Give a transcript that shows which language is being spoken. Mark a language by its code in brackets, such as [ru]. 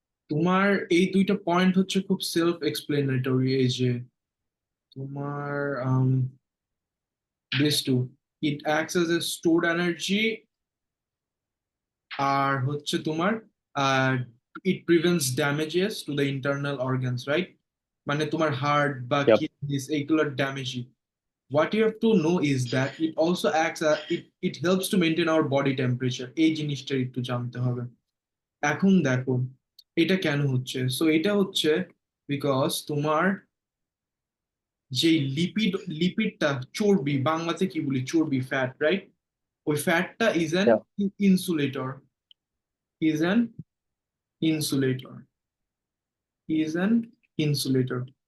[bn] তোমার এই দুইটা পয়েন্ট হচ্ছে খুব সেলফ এক্সপ্লেনেটরি। এই যে তোমার [en] this two, it acts as a stored energy, [bn] আর হচ্ছে তোমার [en] it prevents damages to the internal organs, right? [bn] মানে তোমার হার্ট বা [en] Yep. [bn] কিডনিস এইগুলোর damage. [en] What you have to know is that it also it helps to maintain our body temperature। [bn] এই জিনিসটা একটু জানতে হবে। এখন দেখো এটা কেন হচ্ছে। সো এটা হচ্ছে বিকজ তোমার যে লিপিডটা, চর্বি, বাংলাতে কি বলি, চর্বি, ফ্যাট, রাইট? ওই ফ্যাটটা [en] Yeah. Insulator is an insulator is an insulator.